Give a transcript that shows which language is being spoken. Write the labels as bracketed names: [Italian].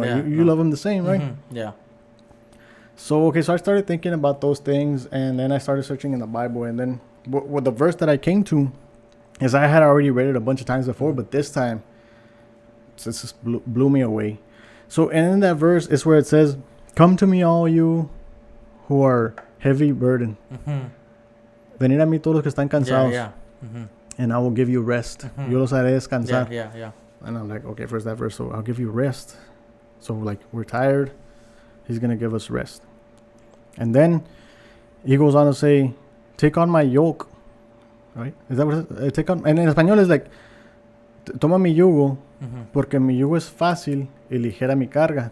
[English] Like, you love them the same, right? Yeah. So, okay, so I started thinking about those things, and then I started searching in the Bible, and then what the verse that I came to is I had already read it a bunch of times before, but this time, it just blew me away. So, and in that verse is where it says, "Come to me, all you who are heavy burdened. [Spanish] Venid a mí todos los que están cansados. [English] And I will give you rest. [Spanish] Yo los haré descansar." [English] And I'm like, okay, first that verse, so I'll give you rest. So like we're tired, he's gonna give us rest. And then he goes on to say, "Take on my yoke." Right? Is that what it is? Take on, and in español is like, [Spanish] "Toma mi yugo, porque mi yugo es fácil y ligera mi carga."